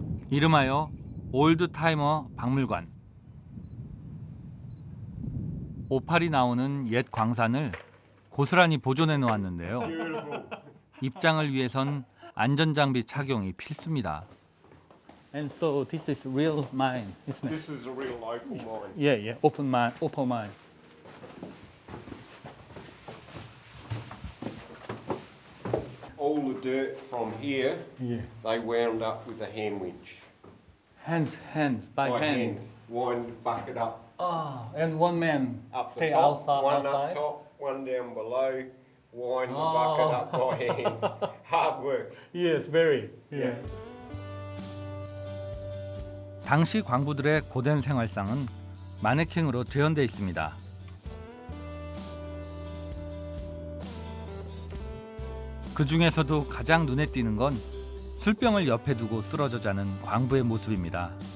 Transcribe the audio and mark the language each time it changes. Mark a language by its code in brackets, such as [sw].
[ko] 이름하여 올드타이머 박물관. 오팔이 나오는 옛 광산을 고스란히 보존해 놓았는데요. 입장을 위해선 안전장비 착용이 필수입니다. [en] And so this is real mine, isn't it? This is a real local mine. Yeah, yeah, open mine, open mine. All the dirt from here, Yeah. they wound up with a hand winch. Hands, by hand. Wind bucket up Ah, and one man up stay the top, outside. one up top, one down below. Wind the bucket up by hand. Hard work. Yes, very. Yeah. [ko] 당시 광부들의 고된 생활상은 마네킹으로 재현돼 있습니다. 그 중에서도 가장 눈에 띄는 건 술병을 옆에 두고 쓰러져 자는 광부의 모습입니다.